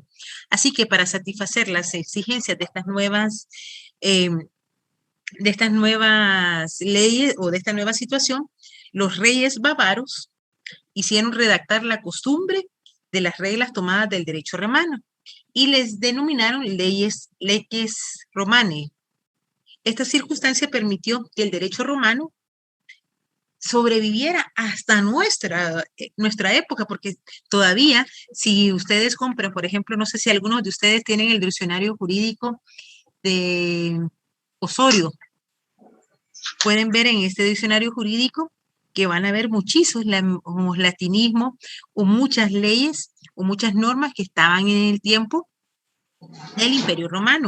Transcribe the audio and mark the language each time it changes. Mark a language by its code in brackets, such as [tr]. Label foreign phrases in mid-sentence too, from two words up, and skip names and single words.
[es] Así que para satisfacer las exigencias de estas nuevas leyes o de esta nueva situación, los reyes bávaros hicieron redactar la costumbre de las reglas tomadas del derecho romano y les denominaron [la] leges romanae. [es] Esta circunstancia permitió que el derecho romano sobreviviera hasta nuestra época, porque todavía, si ustedes compran, por ejemplo, no sé si algunos de ustedes tienen el diccionario jurídico de Osorio, pueden ver en este diccionario jurídico que van a ver muchísimos latinismos o muchas leyes o muchas normas que estaban en el tiempo del Imperio Romano.